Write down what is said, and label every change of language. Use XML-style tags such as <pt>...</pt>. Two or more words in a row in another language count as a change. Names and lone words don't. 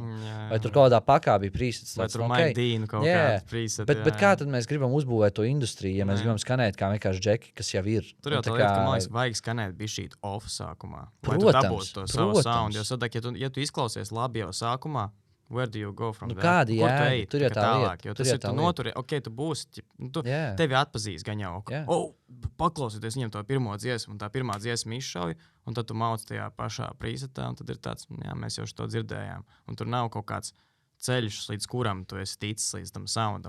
<lv>Vai tur kaut kādā pakā bija presets. Vai tur Maidīnu kaut kādu preset. Bet kā tad mēs gribam uzbūvēt to industriju, ja mēs gribam skanēt kā vienkārši džeki, kas jau ir? Tur jau tā lieta, ka man liekas, vajag skanēt bišķīt off sākumā. Lai tu dabūtu to savu sound. Jo sadak, ja tu izklausies labi jau sākumā,</lv> <en>where do you go from there?</en> <lv>Kādi, tur jau tā tālāk, lieta. Jo tas ir, tu noturi, tu būsi, tevi atpazīs gan jau. Paklausieties viņam to pirmo dziesmu, un tā pirmā dziesma izšauj, un tad tu mauc tajā pašā presetā, un tad ir tāds, mēs jau šo dzirdējām. Un tur nav kaut kāds ceļš, līdz kuram tu esi ticis līdz tam soundam.</lv>